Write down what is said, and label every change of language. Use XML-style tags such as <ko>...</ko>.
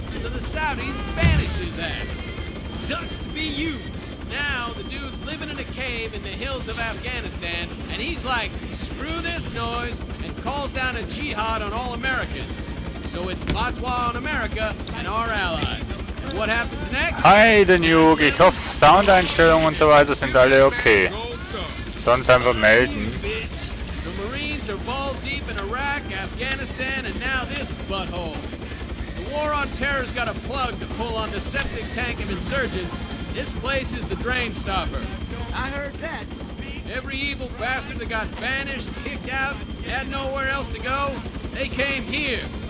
<en>So the Saudis banish his ass. Sucks to be you. Now, the dude's living in a cave in the hills of Afghanistan, and he's like, screw this noise, and calls down a jihad on all Americans. So it's fatwa on America and our allies. And what happens next?</en> <de>Hi, den Juk. Ich hoffe, Soundeinstellungen und so weiter sind alle okay.</de> <en>Gold star.</en> <de>Sonst einfach melden.</de> <en>Bitch. The Marines are balls deep in Iraq, Afghanistan, and now this butthole. The war on terror's got a plug to pull on the septic tank of insurgents. This place is the drain stopper. I heard that. Every evil bastard that got banished, kicked out, had nowhere else to go, they came here.</en>